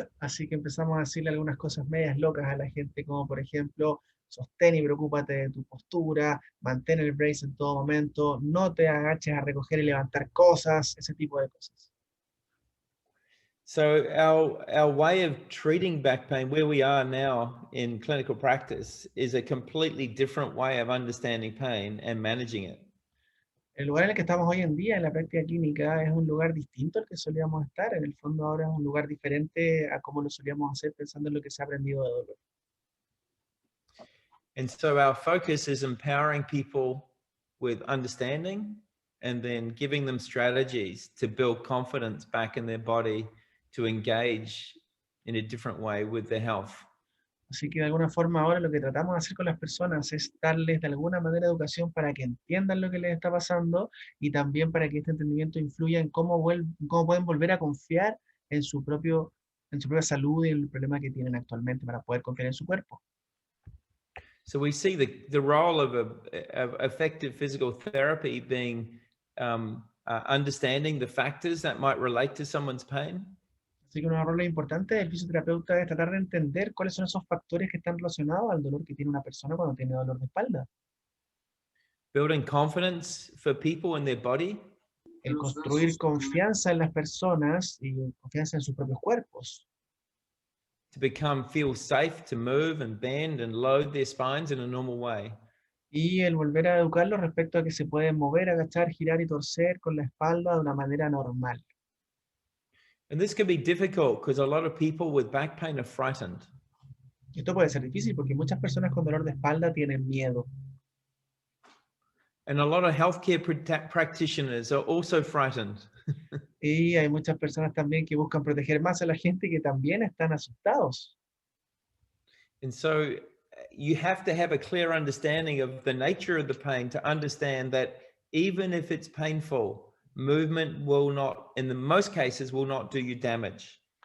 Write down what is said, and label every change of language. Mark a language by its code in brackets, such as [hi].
[es] Así que empezamos a decirle algunas cosas medias locas a la gente, como por ejemplo, sostén y preocúpate de tu postura, mantén el brace en todo momento, no te agaches a recoger y levantar cosas, ese tipo de cosas. [en] So our way of treating back pain where we are now in clinical practice is a completely different way of understanding pain and managing it. [es] El lugar en el que estamos hoy en día en la práctica clínica es un lugar distinto al que solíamos estar. En el fondo ahora es un lugar diferente a como lo solíamos hacer pensando en lo que se ha aprendido de dolor. [en] And so our focus is empowering people with understanding and then giving them strategies to build confidence back in their body to engage in a different way with their health. [es] Así que de alguna forma ahora lo que tratamos de hacer con las personas es darles de alguna manera educación para que entiendan lo que les está pasando y también para que este entendimiento influya en cómo pueden volver a confiar en su propia salud y en el problema que tienen actualmente para poder confiar en su cuerpo. [en] So we see the role of effective physical therapy being understanding the factors that might relate to someone's pain. [es] Así que un rol importante del fisioterapeuta es tratar de entender cuáles son esos factores que están relacionados al dolor que tiene una persona cuando tiene dolor de espalda. [en] Building confidence for people in their body. [es] El construir confianza en las personas y confianza en sus propios cuerpos. [en] To feel safe to move and bend and load their spines in a normal way. [es] Y el volver a educarlos respecto a que se pueden mover, agachar, girar y torcer con la espalda de una manera normal. [en] And this can be difficult because a lot of people with back pain are frightened. [es] Esto puede ser difícil porque muchas personas con dolor de espalda tienen miedo. [en] And a lot of healthcare practitioners are also frightened. [es] Y hay muchas personas también que buscan proteger más a la gente que también están asustados. [en] And so you have to have a clear understanding of the nature of the pain to understand that even if it's painful, movement will not, in the most cases, will not do you damage.